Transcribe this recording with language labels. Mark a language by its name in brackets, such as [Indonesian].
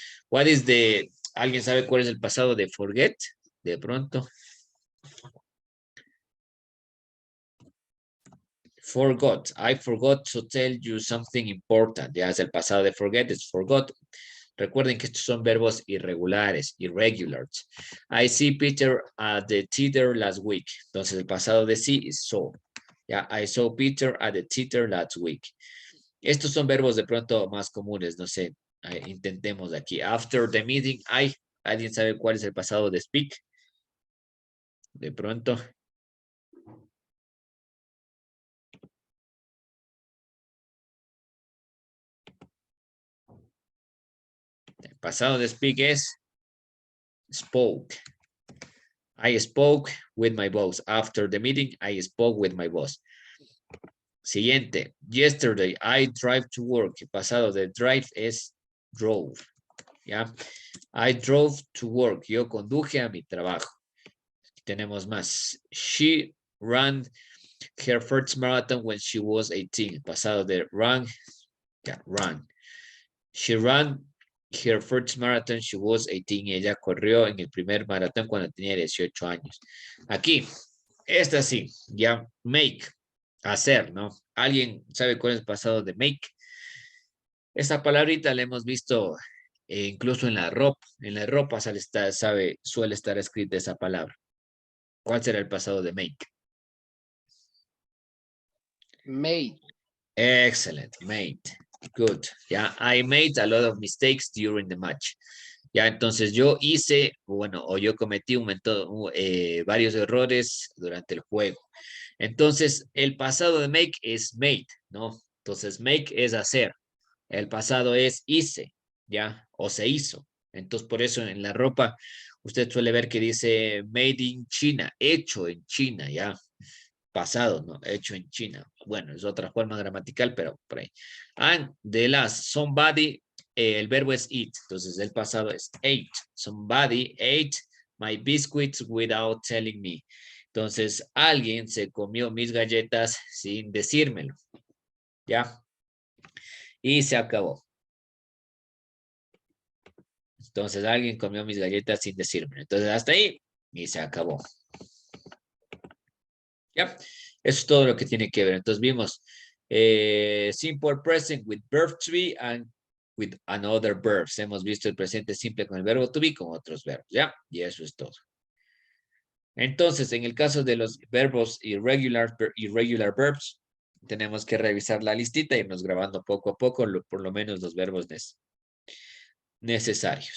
[English] What is the, [Spanish] ¿alguien sabe cuál es el pasado de forget? De pronto. [English] Forgot, I forgot to tell you something important. [Spanish] Ya es el pasado de forget, es forgot. Recuerden que estos son verbos irregulares, irregulars. [English] I see Peter at the theater last week. [Spanish] Entonces, el pasado de [English] see is saw. Ya, I saw Peter at the theater last week. [Spanish] Estos son verbos de pronto más comunes, no sé, intentemos aquí. [English] After the meeting, [Spanish] ¿alguien sabe cuál es el pasado de speak? De pronto. El pasado de speak es spoke. [English] I spoke with my boss. After the meeting, I spoke with my boss. Siguiente. Yesterday, I drive to work. [Spanish] El pasado de drive es drove. ¿Ya? [English] I drove to work. [Spanish] Yo conduje a mi trabajo. Tenemos más. [English] She ran her first marathon when she was 18. [Spanish] Pasado de [English] run. Yeah, run. She ran her first marathon, she was 18. [Spanish] Ella corrió en el primer maratón cuando tenía 18 años. Aquí, esta sí, ya, make, hacer, ¿no? ¿Alguien sabe cuál es el pasado de make? Esta palabrita la hemos visto incluso en la ropa. En la ropa suele estar escrita esa palabra. ¿Cuál será el pasado de make? [English] Made. Excellent, made. Good. Yeah, I made a lot of mistakes during the match. [Spanish] Ya, entonces yo hice, bueno, o yo cometí varios errores durante el juego. Entonces, el pasado de make es made, ¿no? Entonces, make es hacer. El pasado es hice, ¿ya? O se hizo. Entonces, por eso en la ropa, usted suele ver que dice [English] made in China, [Spanish] hecho en China, ¿ya? Pasado, ¿no? Hecho en China. Bueno, es otra forma gramatical, pero por ahí. [English] And the last, somebody, [Spanish] el verbo es eat. Entonces, el pasado es ate. [English] Somebody ate my biscuits without telling me. [Spanish] Entonces, alguien se comió mis galletas sin decírmelo. ¿Ya? Y se acabó. Entonces, alguien comió mis galletas sin decírmelo. Entonces, hasta ahí y se acabó. ¿Ya? Eso es todo lo que tiene que ver. [English] Entonces vimos simple present with verb to be and with another verbs. [Spanish] Hemos visto el presente simple con el verbo to be con otros verbos. ¿Ya? Y eso es todo. Entonces, en el caso de los verbos [English] irregular verbs, [Spanish] tenemos que revisar la listita y irnos grabando poco a poco, por lo menos los verbos necesarios.